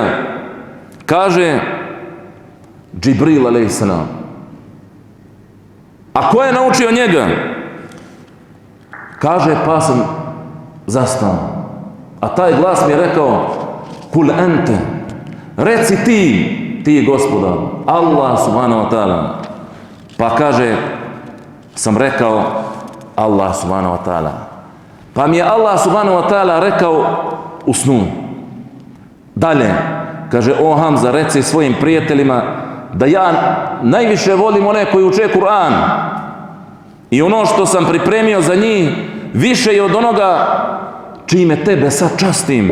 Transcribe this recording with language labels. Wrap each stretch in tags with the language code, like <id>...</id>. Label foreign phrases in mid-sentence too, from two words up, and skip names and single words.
<bs>Kaže Džibril</bs> <ar>عليه السلام.</ar> <bs>A ko je naučio njega? Kaže pa sam zastao. A taj glas mi je rekao</bs> <ar>قل أنت,</ar> <bs>reci ti Gospodar,</bs> <ar>الله سبحانه وتعالى.</ar> <bs>Pa kaže sam rekao Allah</bs> <ar>سبحانه وتعالى.</ar> <bs>Pa mi je Allah</bs> <ar>سبحانه وتعالى</ar> <bs>rekao u snu. Dalje, kaže o Hamza, reci svojim prijateljima da ja najviše volim one koji uče Kur'an i ono što sam pripremio za njih više je od onoga čime tebe sad častim.</bs>